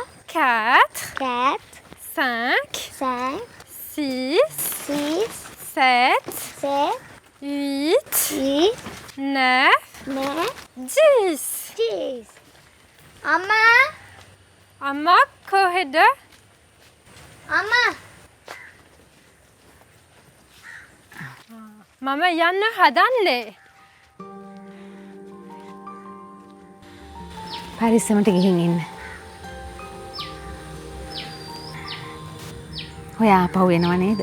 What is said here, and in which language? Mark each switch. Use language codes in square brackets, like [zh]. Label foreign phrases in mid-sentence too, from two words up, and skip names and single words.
[fr] quatre, quatre, cinq, cinq, six, six, sept, sept, huit, huit, neuf, neuf, 10. 10. Amma, [si] Amma කොහෙද? Amma. මම යන්න හදන්නේ. පරිස්සමට ගිහින් ඉන්න. ඔයා ආපහු එනව නේද?